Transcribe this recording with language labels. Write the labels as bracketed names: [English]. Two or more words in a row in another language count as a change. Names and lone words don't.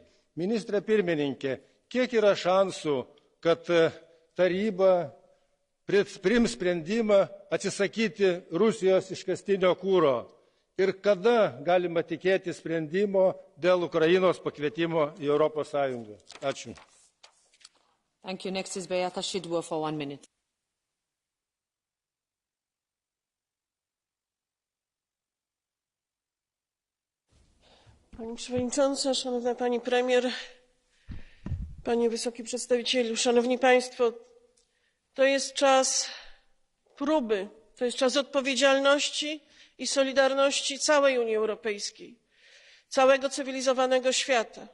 [Lithuanian] Ministrė pirmininkė, kiek yra šansų, kad taryba priims sprendimą atsisakyti Rusijos iškastinio kuro? Ir kada galima tikėti sprendimo dėl Ukrainos pakvietimo į Europos Sąjungą? Ačiū. [English] Thank you. Next is Beata Szydło for 1 minute. [Polish] Pani Przewodnicząca, Szanowna Pani Premier, Panie Wysoki Przedstawicielu, Szanowni Państwo, to jest czas próby, to jest czas odpowiedzialności i solidarności całej Unii Europejskiej, całego cywilizowanego świata.